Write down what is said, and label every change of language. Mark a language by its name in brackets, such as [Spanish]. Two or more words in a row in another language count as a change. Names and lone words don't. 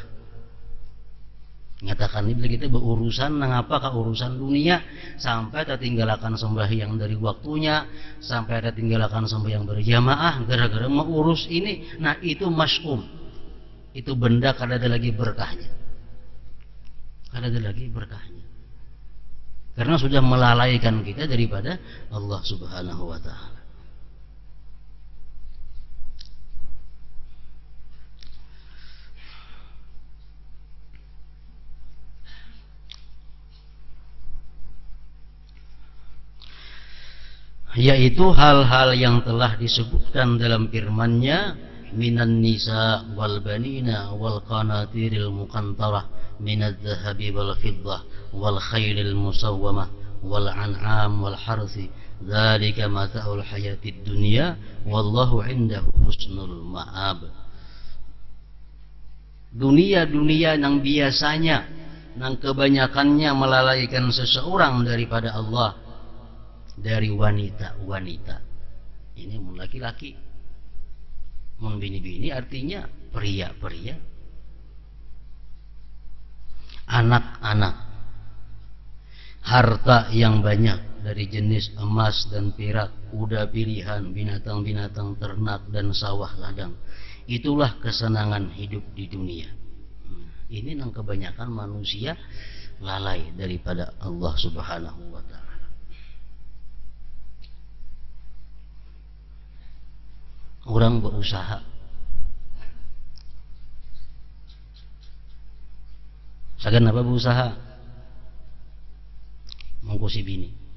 [Indonesian] Nyatakan ini bila kita berurusan [Banjar] nang apa ka [Indonesian] urusan dunia, sampai tertinggalkan sembahyang dari waktunya, sampai tertinggalkan sembahyang berjamaah gara-gara mau urus ini. Nah, itu masy'um. [Banjar] Itu benda kada ada lagi berkahnya. Kada ada lagi berkahnya. [Indonesian] Karena sudah melalaikan kita daripada Allah [Arabic] سبحانه وتعالى. [Indonesian] Yaitu hal-hal yang telah disebutkan dalam firman-Nya, [Arabic] مِنَ النساء والبنين والقناطير المقنطرة من الذهب والفضة والخيل المسومة والأنعام والحرث ذلك متاع الحياة الدنيا والله عنده حسن المآب. [Indonesian] Dunia-dunia yang biasanya nang kebanyakannya melalaikan seseorang daripada Allah, dari wanita-wanita. [Banjar] Ini mun laki-laki, mun bini-bini artinya pria-pria. [Indonesian] anak-anak, harta yang banyak dari jenis emas dan perak, kuda pilihan, binatang-binatang ternak dan sawah ladang. Itulah kesenangan hidup di dunia. Ini yang kebanyakan manusia lalai daripada Allah [Arabic] سبحانه وتعالى. [Indonesian] Orang berusaha, [Banjar] sagan apa [Indonesian] berusaha? Mengkusi bini.